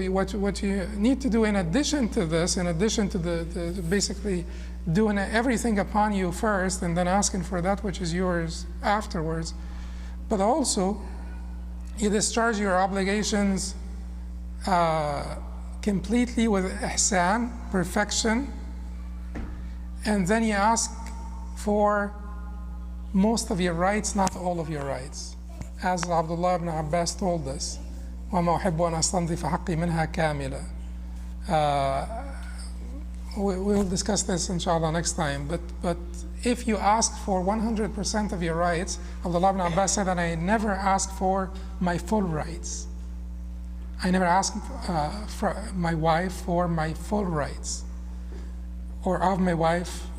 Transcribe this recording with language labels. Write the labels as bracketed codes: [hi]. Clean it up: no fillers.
[en] What you need to do in addition to this, in addition to the basically doing everything upon you first and then asking for that which is yours afterwards, but also you discharge your obligations completely with ihsan, perfection, and then you ask for most of your rights, not all of your rights. As Abdullah ibn Abbas told us, [ar] وَمَا أُحِبُّ أَنْ أَسْتَنْظِفَ حَقِّي مِنْهَا كَامِلًا. [en] We'll discuss this inshallah next time, but if you ask for 100% of your rights, Abdullah ibn Abbas said that I never ask for my full rights. I never ask for my wife for my full rights, or of my wife.